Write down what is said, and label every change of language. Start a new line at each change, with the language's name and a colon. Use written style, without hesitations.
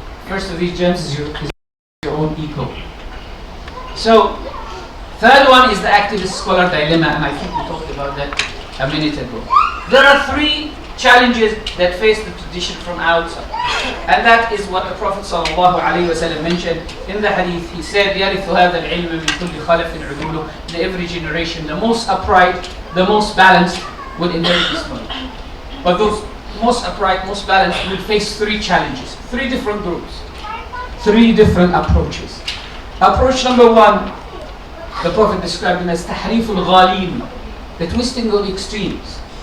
English: First of these germs is your own ego. So, third one is the activist scholar dilemma, and I think we talked about that a minute ago. There are three challenges that face the tradition from outside. And that is what the Prophet ﷺ mentioned in the hadith. He said,
Arabic: يَرِثُ هَذَا الْعِلْمَ مِنْ كُلِّ خَلَفٍ عُدُولُ.
English: In every generation, the most upright, the most balanced will inherit this knowledge. But those most upright, most balanced will face three challenges, three different groups, three different approaches. Approach number one, the Prophet described them as
Arabic: تَحْرِيفُ الْغَالِينَ,
English: the twisting of extremes.